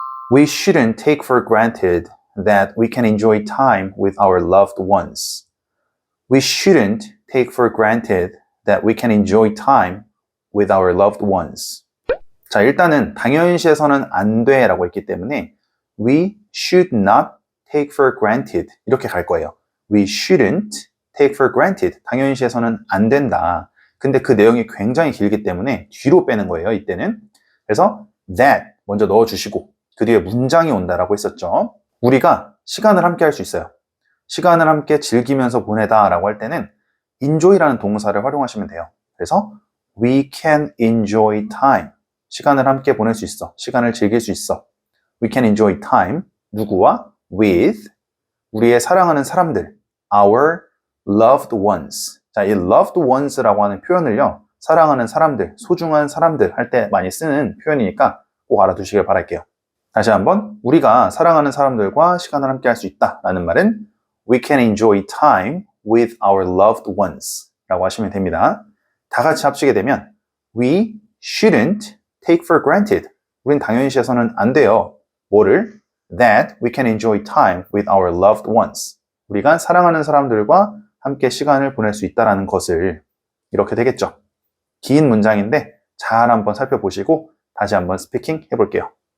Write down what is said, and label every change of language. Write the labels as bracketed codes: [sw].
[en] We shouldn't take for granted that we can enjoy time with our loved ones. We shouldn't take for granted that we can enjoy time with our loved ones. [ko] 자, 일단은 당연시해서는 안 돼라고 했기 때문에 [en] we should not take for granted [ko] 이렇게 갈 거예요. [en] We shouldn't take for granted. [ko] 당연시해서는 안 된다. 근데 그 내용이 굉장히 길기 때문에 뒤로 빼는 거예요, 이때는. 그래서 that 먼저 넣어주시고 그 뒤에 문장이 온다라고 했었죠. 우리가 시간을 함께 할 수 있어요. 시간을 함께 즐기면서 보내다 라고 할 때는 enjoy라는 동사를 활용하시면 돼요. [en] 그래서 we can enjoy time. [ko] 시간을 함께 보낼 수 있어. 시간을 즐길 수 있어. [en] We can enjoy time. [ko] 누구와? With 우리의 사랑하는 사람들. [en] Our loved ones. [ko] 자, 이 loved ones라고 하는 표현을요. 사랑하는 사람들, 소중한 사람들 할 때 많이 쓰는 표현이니까 꼭 알아두시길 바랄게요. 다시 한번 우리가 사랑하는 사람들과 시간을 함께 할 수 있다라는 말은 [en] We can enjoy time with our loved ones [ko] 라고 하시면 됩니다. 다 같이 합치게 되면 [en] We shouldn't take for granted. [ko] 우린 당연시해서는 안 돼요. 뭐를? [en] That we can enjoy time with our loved ones. [ko] 우리가 사랑하는 사람들과 함께 시간을 보낼 수 있다는 것을 이렇게 되겠죠. 긴 문장인데 잘 한번 살펴보시고 다시 한번 스피킹 해볼게요.